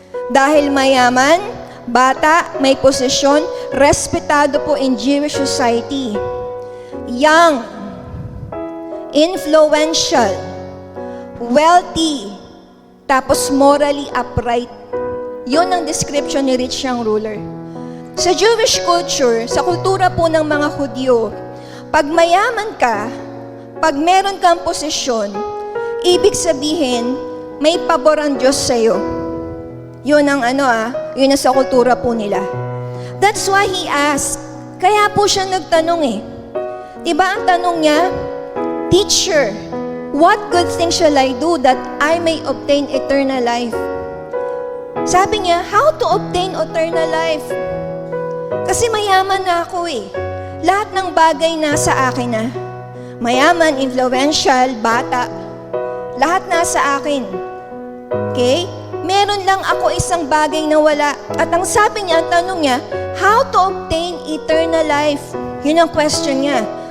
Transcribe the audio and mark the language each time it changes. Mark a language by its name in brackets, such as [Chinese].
[Filipino] Dahil mayaman, bata, may posisyon, respetado po [English] in Jewish society. Young, influential, wealthy, tapos morally upright. [Filipino] Yun ang description ni rich young ruler. Sa Jewish culture, sa kultura po ng mga Hudyo, pag mayaman ka, pag meron kang posisyon, ibig sabihin, may pabor ang Diyos sa'yo. Yun ang yun ang sa kultura po nila. [English] That's why he asked. [Filipino] Kaya po siya nagtanong Diba ang tanong niya? [English] Teacher, what good thing shall I do that I may obtain eternal life? [Filipino] Sabi niya, [English] how to obtain eternal life? [Filipino] Kasi mayaman na ako Lahat ng bagay nasa akin na. Mayaman, influential, bata. Lahat nasa akin. Okay? Meron lang ako isang bagay na wala. At ang sabi niya, ang tanong niya, [English] how to obtain eternal life? [Filipino] Yun ang question niya.